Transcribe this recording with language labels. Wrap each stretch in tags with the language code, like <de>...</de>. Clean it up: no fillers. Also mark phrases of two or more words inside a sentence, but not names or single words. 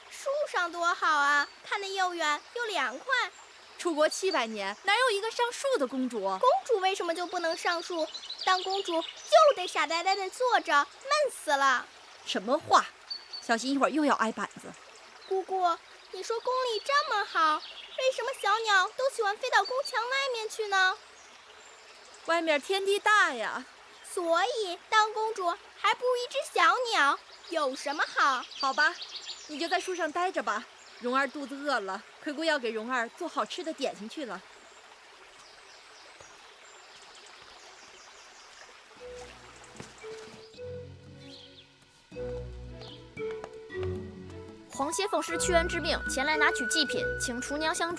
<zh>树上多好啊，看得又遠又涼快。出國700年，哪有一個上樹的公主？公主為什麼就不能上樹？當公主就得傻呆呆地坐着，悶死了。什麼話？小心一會兒又要挨板子。姑姑，你說宮裡這麼好，為什麼小鳥都喜歡飛到宮牆外面去呢？外面天地大呀。所以當公主還不如一隻小鳥。有什麼好？好吧，你就在樹上待着吧。蓉兒肚子餓了，奎姑要給蓉兒做好吃的點心去了。皇歇奉师屈原之命前來拿取祭品，請廚娘相助。</zh>